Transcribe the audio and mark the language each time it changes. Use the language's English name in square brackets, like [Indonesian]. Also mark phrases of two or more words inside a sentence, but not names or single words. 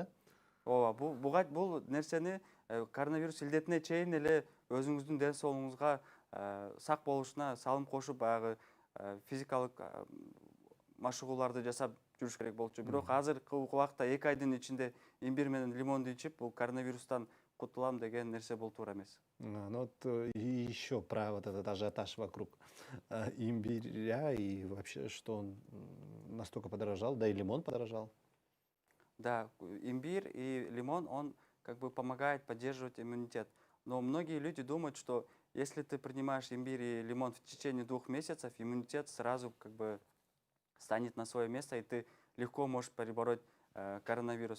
[Kyrgyz] Ооба, бул нерсени коронавирус илдетине чейин эле өзүңүздүн ден соолугуңузга сак болушуна салым кошуп, баягы физикалык машыгууларды жасап жүрүш керек болчу. Бирок азыркы убакта 2 айдын ичинде имбир менен лимонду ичип, бул коронавирустан кутулам деген нерсе бул туура эмес. [Russian] Ну вот еще про вот этот ажиотаж вокруг имбиря и вообще, что он настолько подорожал, да и лимон подорожал. Да, имбирь и лимон, он как бы помогает поддерживать иммунитет. Но многие люди думают, что если ты принимаешь имбирь и лимон в течение 2 месяцев, иммунитет сразу как бы станет на свое место, и ты легко можешь перебороть коронавирус.